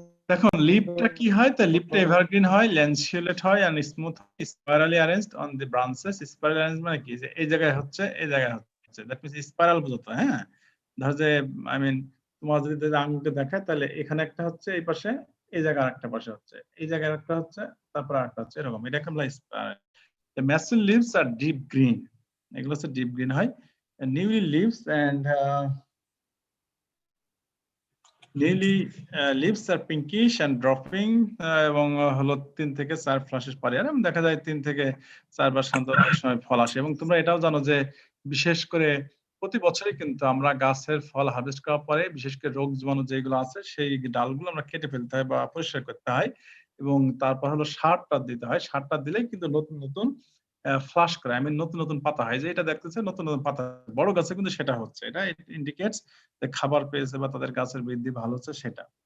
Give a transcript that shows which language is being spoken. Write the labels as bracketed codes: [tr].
[bn] দেখুন লিভটা কি হয়, তো লিভটা এভারগ্রিন হয়, ল্যান্সিওলেট হয় [en] And smooth spirally arranged on the branches. [bn] Spiral arrange মানে কি, যে এই জায়গায় হচ্ছে এই জায়গায় হচ্ছে, দ্যাট মিন্স স্পাইরাল বুঝতো। হ্যাঁ, ধর যে আই মিন তোমার যদি আঙুলকে দেখায় তাহলে এখানে একটা হচ্ছে, এই পাশে এই জায়গায় আরেকটা পাশে হচ্ছে, এই জায়গায় একটা হচ্ছে, তারপর আরেকটা হচ্ছে, এরকম। এটাকে বলা spiral. [en] The massive leaves are deep green. [bn] এগুলো হচ্ছে ডিপ গ্রিন হয়। [en] Newly leaves and newly leaves are pinkish and dropping [bn] এবং হলো 3 থেকে 4 ফ্লাশেস পারে। আর দেখা যায় 3 থেকে 4 বার সাধারণত অনেক সময় ফল আসে। এবং তোমরা এটাও জানো যে বিশেষ করে প্রতি বছরই কিন্তু আমরা গাছের ফল হারভেস্ট করার পরে বিশেষ করে রোগ জীবাণু যেগুলো আছে সেই ডালগুলো আমরা কেটে ফেলতে হয় বা পরিষ্কার করতে হয়, এবং তারপর হলো সারটা দিতে হয়। সারটা দিলেই কিন্তু নতুন নতুন ফ্লাশ করে, আই মিন নতুন নতুন পাতা হয়। যে এটা দেখতেছে নতুন নতুন পাতা, বড় গাছে কিন্তু সেটা হচ্ছে, এটা ইন্ডিকেটস যে খাবার পেয়েছে বা তাদের গাছের বৃদ্ধি ভালো হচ্ছে সেটা।